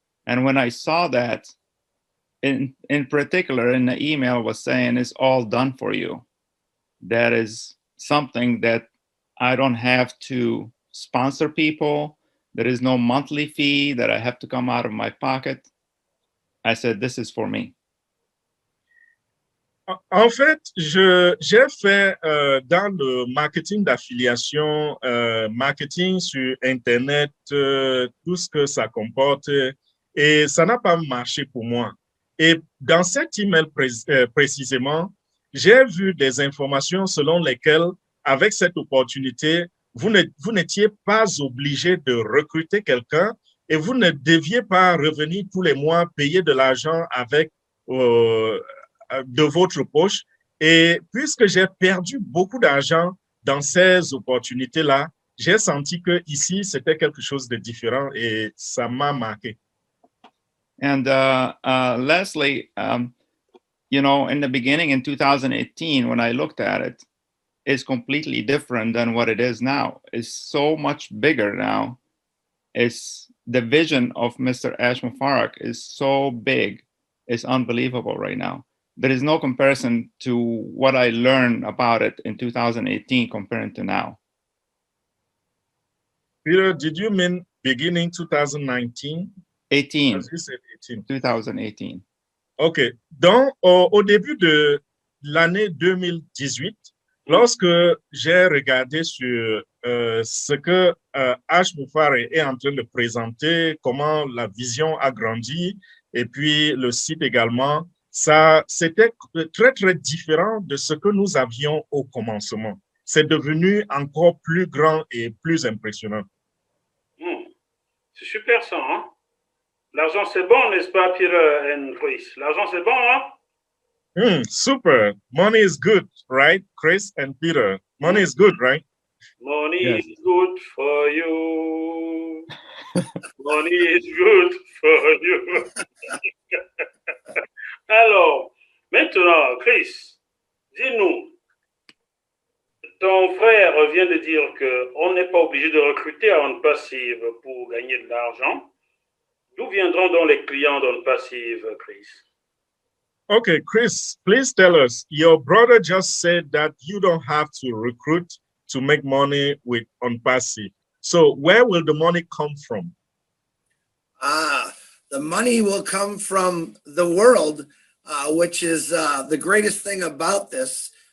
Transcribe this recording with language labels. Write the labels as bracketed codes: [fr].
[en] And when I saw that, in particular, in the email was saying it's all done for you. That is something that I don't have to sponsor people. There is no monthly fee that I have to come out of my pocket. I said, this is for me. [fr] En fait, j'ai fait dans le marketing d'affiliation, marketing sur Internet, tout ce que ça comporte, et ça n'a pas marché pour moi. Et dans cet email précisément, j'ai vu des informations selon lesquelles, avec cette opportunité, vous n'étiez pas obligé de recruter quelqu'un et vous ne deviez pas revenir tous les mois payer de l'argent avec de votre poche. Et puisque j'ai perdu beaucoup d'argent dans ces opportunités-là, j'ai senti que ici c'était quelque chose de différent et ça m'a marqué. [en] And Leslie, you know, in the beginning in 2018, when I looked at it, it's completely different than what it is now. It's so much bigger now. It's the vision of Mr. Ash Mubarak is so big. It's unbelievable right now. There is no comparison to what I learned about it in 2018 comparing to now. Peter, did you mean beginning 2019? 18. As you said 18. 2018. OK. [fr] Donc, au début de l'année 2018, lorsque j'ai regardé sur ce que Ash Mubarak est en train de présenter, comment la vision a grandi, et puis le site également, ça, c'était très, très différent de ce que nous avions au commencement. C'est devenu encore plus grand et plus impressionnant. C'est super ça, hein? L'argent, c'est bon, n'est-ce pas, Peter and Chris? L'argent, c'est bon, hein? Super. [en] Money is good, right, Chris and Peter? Money is good, right? Money is good for you. Money is good for you. [fr] Alors, maintenant, Chris, dis-nous, ton frère vient de dire qu'on n'est pas obligé de recruter à On Passive pour gagner de l'argent. D'où viendront donc les clients d'On Passive, Chris? [en] Okay, Chris, please tell us. Your brother just said that you don't have to recruit to make money with On Passive. So where will the money come from? The money will come from the world, which is the greatest thing about this.